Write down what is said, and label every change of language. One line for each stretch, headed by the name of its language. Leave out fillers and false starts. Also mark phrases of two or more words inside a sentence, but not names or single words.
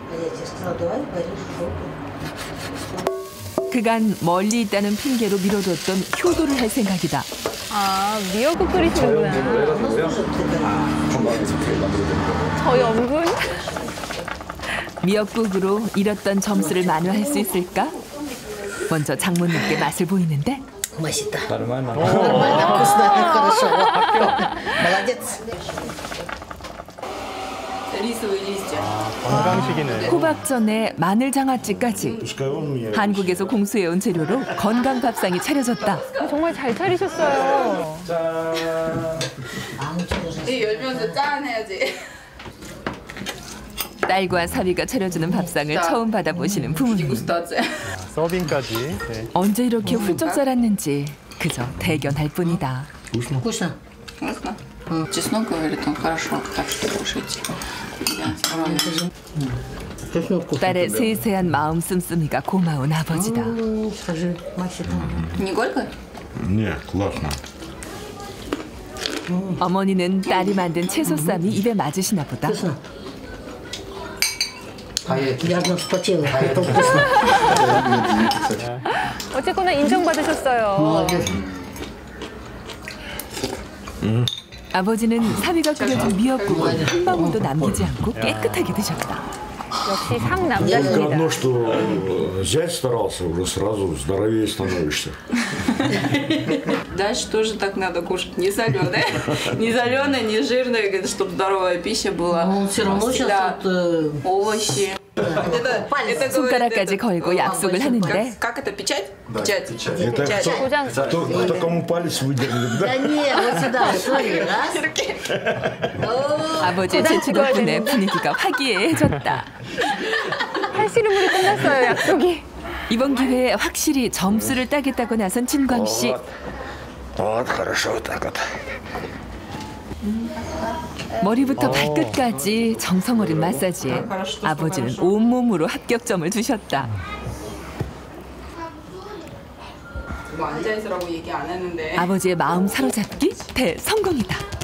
Korean: 그간 멀리 있다는 핑계로 미뤄뒀던 효도를 할 생각이다. 아, 미역국 끓이시는구나. 저희 엄군? 미역국으로 잃었던 점수를 만회할 수 있을까? 먼저 장모님께 맛을 보이는데. 맛있다.
Russian: Нормально. Вкусно, хорошо. Молодец.
Korean: 건강식이네요. 호박전에 마늘장아찌까지 한국에서 공수해온 재료로 건강 밥상이 차려졌다. 정말 잘 차리셨어요. 열면서 짠 해야지. 딸과 사위가 차려주는 밥상을 처음 받아보시는 부모님. 서빙까지. 네. 언제 이렇게 훌쩍 자랐는지 그저 대견할 뿐이다.
Russian: Вкусно. Чеснок говорит, он хорошо, так что кушайте.
Korean: 딸의 세세한 마음 씀씀이가 고마운 아버지다.
Russian: Не горько? Нет, классно.
Korean: 어머니는 딸이 만든 채소쌈이 입에 맞으시나 보다.
Russian: Я вспотела, это вкусно.
Korean: 어쨌거나 인정받으셨어요. 아버지는 사위가 끓여준 미역국을 한 방울도 남기지 않고 깨끗하게 드셨다. 역시 상
Russian: Только
Korean: 남자십니다.
Russian: одно, что зять старался, уже сразу здоровее становишься. Дальше тоже так надо кушать. Не соленое, не соленое, не жирное, чтобы здоровая пища была. Но все равно сейчас вот, овощи.
Korean: 손가락까지 걸고 약속을 하는데
Russian: Как это, печать? Печать. Это кто кому палец выдернет, да? Да нет, вот сюда, вот смотри, раз.
Korean: 아버지의 재치 덕분에 분위기가 화기애애해졌다. 팔씨름으로 끝났어요, 약속이. 이번 기회에 확실히 점수를 따겠다고 나선 진광 씨.
Russian: Вот хорошо, вот так вот.
Korean: 머리부터 발끝까지 정성 어린 마사지에 아버지는 온몸으로 합격점을 주셨다. 뭐 앉아있으라고 얘기 안 했는데. 아버지의 마음 사로잡기 대성공이다.